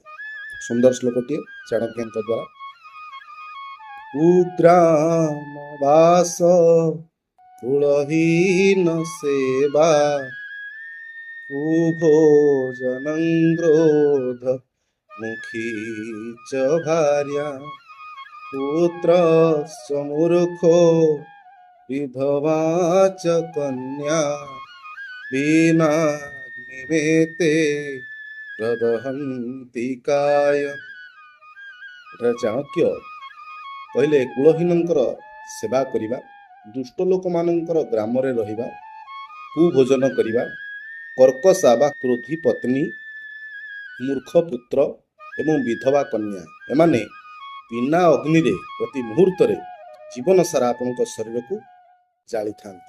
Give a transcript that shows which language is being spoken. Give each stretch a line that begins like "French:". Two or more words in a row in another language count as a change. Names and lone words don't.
Odia: ସୁନ୍ଦର ଶ୍ଲୋକଟିଏ ଚାଣକ୍ୟଙ୍କ ଦ୍ୱାରା।
Sanskrit: କୁଗ୍ରାମ ବାସ କୁଳହୀନ ସେବା କୁଭୋଜନଂ କ୍ରୋଧ ମୁଖୀ চ ଭାର୍ୟା পুত্রস্য মূর্খো বিধবা চ কন্যা বিনাগ্নিমেতে ପ୍ରଦହନ୍ତି କାୟ।
Odia: ଏଠାରେ ଚାଣକ୍ୟ କହିଲେ କୁଳହୀନଙ୍କର ସେବା କରିବା, ଦୁଷ୍ଟ ଲୋକମାନଙ୍କର ଗ୍ରାମରେ ରହିବା, କୁଭୋଜନ କରିବା, କର୍କଶା ବା କ୍ରୋଧୀ ପତ୍ନୀ, ମୂର୍ଖ ପୁତ୍ର ଏବଂ ବିଧବା କନ୍ୟା, ଏମାନେ ବିନା ଅଗ୍ନିରେ ପ୍ରତି ମୁହୂର୍ତ୍ତରେ ଜୀବନ ସାରା ଆପଣଙ୍କ ଶରୀରକୁ ଜାଳିଥାନ୍ତି।